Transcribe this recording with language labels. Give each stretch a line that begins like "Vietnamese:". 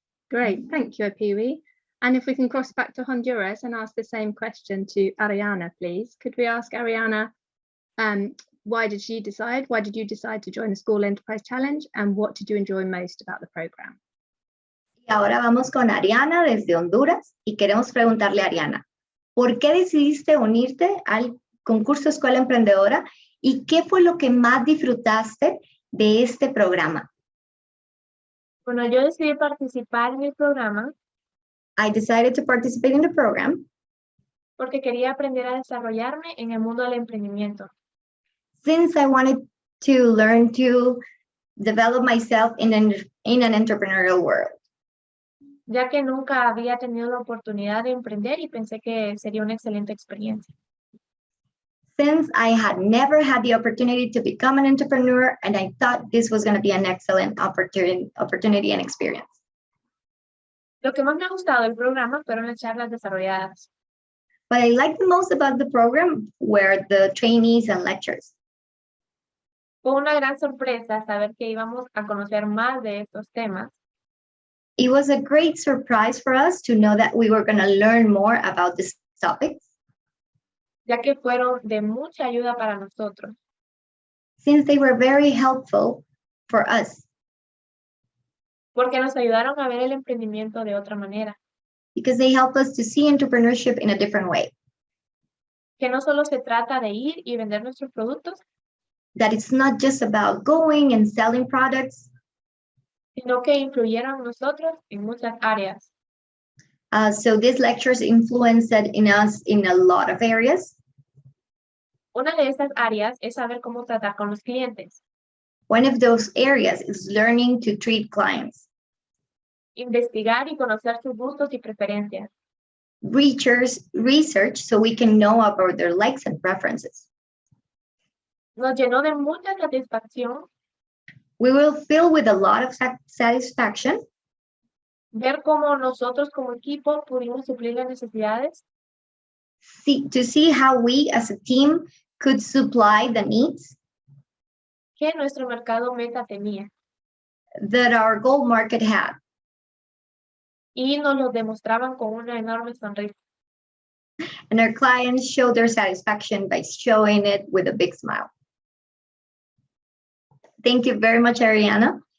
English: Great, thank you, Apiwi. And if we can cross back to Honduras and ask the same question to Ariana, please. Could we ask Ariana, why did you decide to join the School Enterprise Challenge, and what did you enjoy most about the program?
Spanish: Y ahora vamos con Ariana desde Honduras y queremos preguntarle a Ariana, ¿por qué decidiste unirte al concurso Escuela Emprendedora y qué fue lo que más disfrutaste de este programa? Bueno, yo decidí participar en el programa
English: I decided to participate in the program
Spanish: porque quería aprender a desarrollarme en el mundo del emprendimiento.
English: since I wanted to learn to develop myself in an entrepreneurial world.
Spanish: Ya que nunca había tenido la oportunidad de emprender y pensé que sería una excelente experiencia.
English: Since I had never had the opportunity to become an entrepreneur, and I thought this was going to be an excellent opportunity and experience.
Spanish: Lo que más me ha gustado del programa fueron las charlas desarrolladas.
English: What I liked the most about the program were the trainees and lectures.
Spanish: Fue una gran sorpresa saber que íbamos a conocer más de estos temas.
English: It was a great surprise for us to know that we were going to learn more about these topics,
Spanish: ya que fueron de mucha ayuda para nosotros.
English: since they were very helpful for us,
Spanish: Porque nos ayudaron a ver el emprendimiento de otra manera.
English: because they help us to see entrepreneurship in a different way,
Spanish: Que no solo se trata de ir y vender nuestros productos,
English: that it's not just about going and selling products,
Spanish: sino que influyeron nosotros en muchas áreas.
English: so these lectures influenced in us in a lot of areas.
Spanish: Una de estas áreas es saber cómo tratar con los clientes,
English: One of those areas is learning to treat clients,
Spanish: investigar y conocer sus gustos y preferencias,
English: research so we can know about their likes and preferences.
Spanish: nos llenó de mucha satisfacción
English: We will feel with a lot of satisfaction
Spanish: ver cómo nosotros como equipo pudimos suplir las necesidades
English: to see how we as a team could supply the needs
Spanish: que nuestro mercado meta tenía.
English: that our goal market had.
Spanish: Y nos lo demostraban con una enorme sonrisa.
English: And our clients showed their satisfaction by showing it with a big smile. Thank you very much, Ariana.